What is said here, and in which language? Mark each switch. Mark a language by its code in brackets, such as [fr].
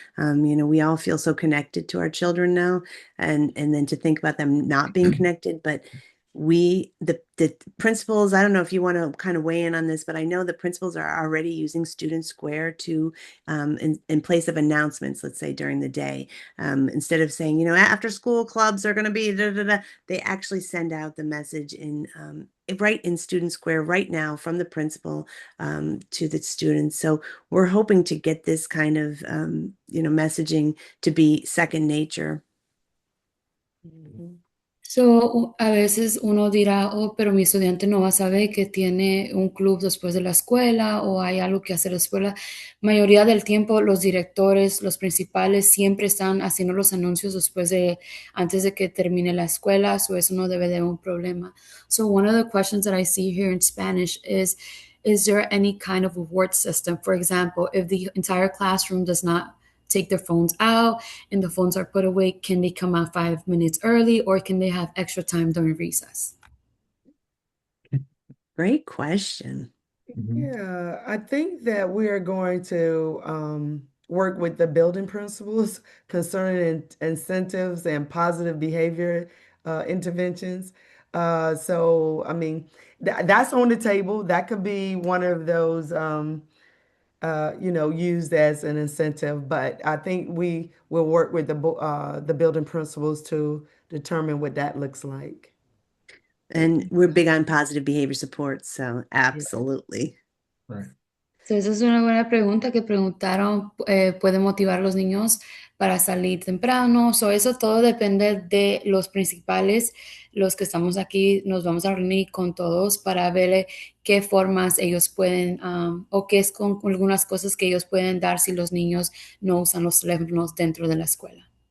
[en] We all feel so connected to our children now, and then to think about them not being connected, but the principals, I don't know if you want to kind of weigh in on this, but I know the principals are already using Student Square to in place of announcements, let's say during the day, instead of saying, after school clubs are going to be da, da, da, they actually send out the message right in Student Square right now from the principal to the students. So we're hoping to get this kind of messaging to be second nature. [es] So, a veces uno dirá, oh, pero mi estudiante no va a saber que tiene un club después de la escuela o hay algo que hacer después de la mayoría del tiempo los directores, los principales siempre están haciendo los anuncios antes de que termine la escuela, so eso no debe de un problema. [en] So one of the questions that I see here in Spanish is there any kind of reward system? For example, if the entire classroom does not take their phones out and the phones are put away, can they come out 5 minutes early or can they have extra time during recess? Great question. Yeah, I think that we are going to work with the building principals concerning incentives and positive behavior interventions. So, I mean, that's on the table. That could be one of those, used as an incentive. But I think we will work with the building principals to determine what that looks like. And we're big on positive behavior support, so absolutely. Right. [es] So, esa es una buena pregunta que preguntaron, ¿puede motivar a los niños para salir temprano? So, eso todo depende de los principales, los que estamos aquí, nos vamos a reunir con todos para ver qué formas ellos pueden, o qué es con algunas cosas que ellos pueden dar si los niños no usan los teléfonos dentro de la escuela.